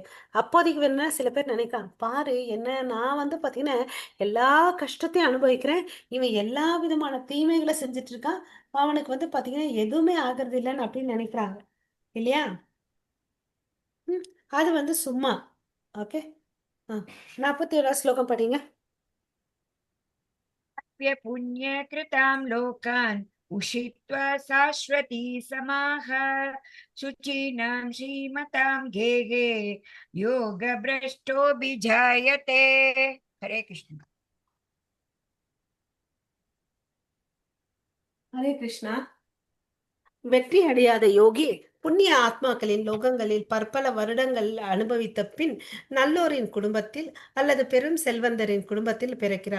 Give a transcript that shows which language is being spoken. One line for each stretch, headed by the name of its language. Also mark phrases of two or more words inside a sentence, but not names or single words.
Tamil: அப்போதைக்கு வேணா சில பேர் நினைக்கலாம், பாரு என்ன நான் வந்து பாத்தீங்கன்னா எல்லா கஷ்டத்தையும் அனுபவிக்கிறேன், இவன் எல்லா விதமான தீமைகளை செஞ்சுட்டு இருக்கான், அவனுக்கு வந்து பாத்தீங்கன்னா எதுவுமே ஆகுறது இல்லைன்னு அப்படின்னு நினைக்கிறாங்க இல்லையா. அது வந்து சும்மா. ஓகே, 47 ஸ்லோகம் படிங்க.
Sanskrit: पुण्यकृतां लोकान् उषित्वा शाश्वती समाः शुचीनां श्रीमतां गेहे योगभ्रष्टोऽभिजायते. हरे कृष्ण. हरे कृष्ण.
Tamil: வெற்றி அடையாத யோகி புண்ணிய ஆத்மாக்களின் லோகங்களில் பற்பல வருடங்கள் அனுபவித்த பின் நல்லோரின் குடும்பத்தில் அல்லது பெரும் செல்வந்தரின் குடும்பத்தில் பிறக்கிறான்.